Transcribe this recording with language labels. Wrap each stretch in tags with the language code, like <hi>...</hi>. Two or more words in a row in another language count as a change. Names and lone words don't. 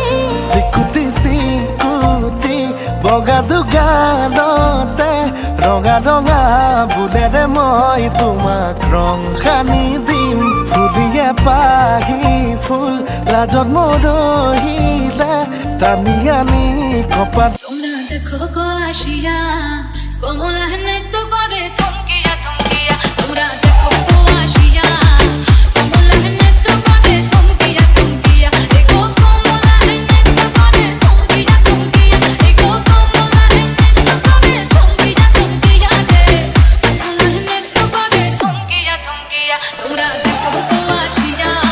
<as>চিকুটি চিকুটি বগা দুগালতে ৰঙা ৰঙা বুলেৰে মই তোমাক ৰং সানি দিম ফুলিয়ে পাহি ফুল লাজত মৰহিলে টানি আনি কপাত</as> <bn>তোমরা দেখো গো আসিয়া কমলা নৃত্য করে থমকিয়া থমকিয়া তোমরা দেখো গো আসিয়া কমলা নৃত্য করে থমকিয়া থমকিয়া দেখো কমলা নৃত্য করে থমকিয়া থমকিয়া দেখো কমলা নৃত্য করে থমকিয়া থমকিয়া রে কমলা নৃত্য করে থমকিয়া থমকিয়া তোমরা দেখো গো আসিয়া</bn>